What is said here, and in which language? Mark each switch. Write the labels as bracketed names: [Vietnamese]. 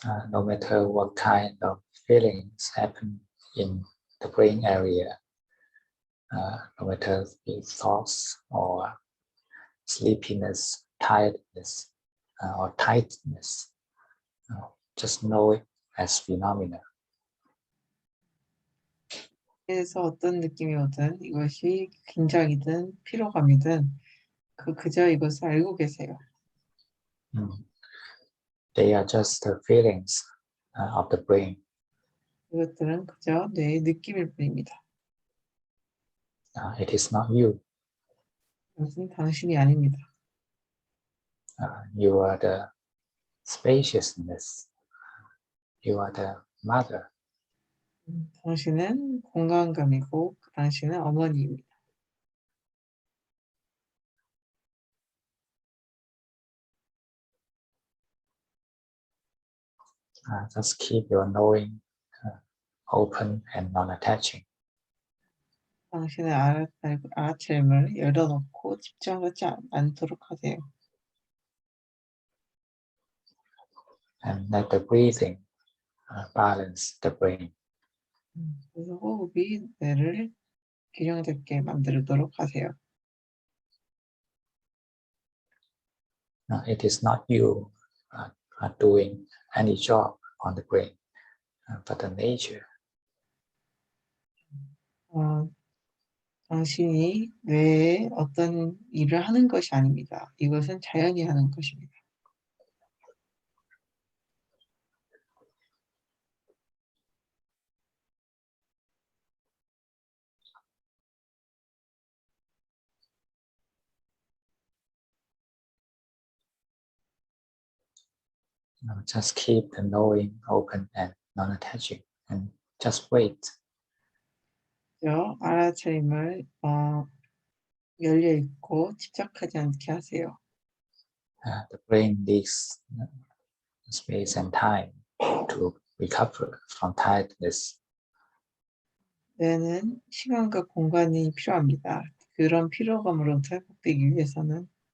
[English] No matter what kind of feelings happen in the brain area, no matter the thoughts or sleepiness, tiredness, or tightness, just know it as phenomena. [Korean] 그래서 어떤 느낌이 오든 이것이 긴장이든 피로감이든 그저 이것을 알고 계세요. [English] They are just the feelings of the brain. [Korean] 이것들은 그저 뇌의 느낌일 뿐입니다. [English] It is not you. [Korean] 이것은 당신이 아닙니다. [English] You are the spaciousness. You are the mother. [Korean] 당신은 공간감이고 당신은 어머니입니다. [English] Just keep your knowing open and non-attaching. [Korean] 당신의 알아차림을 열어놓고 집중하지 않도록 하세요. [English] And let the breathing balance the brain. [Korean] 그래서 호흡이 뇌를 균형 잡게 만들도록 하세요. [English] It is not you doing any job on the brain, but the nature. [Korean] 당신이 뇌에 어떤 일을 하는 것이 아닙니다. 이것은 자연이 하는 것입니다. [English] Just keep the knowing open and non-attaching, and just wait. [Korean] 알아차림을 열려 있고 집착하지 않게 하세요. [English] The brain needs space and time to recover from tiredness. [Korean] 뇌는 시간과 공간이 필요합니다. 그런 피로감으로부터 회복되기 위해서는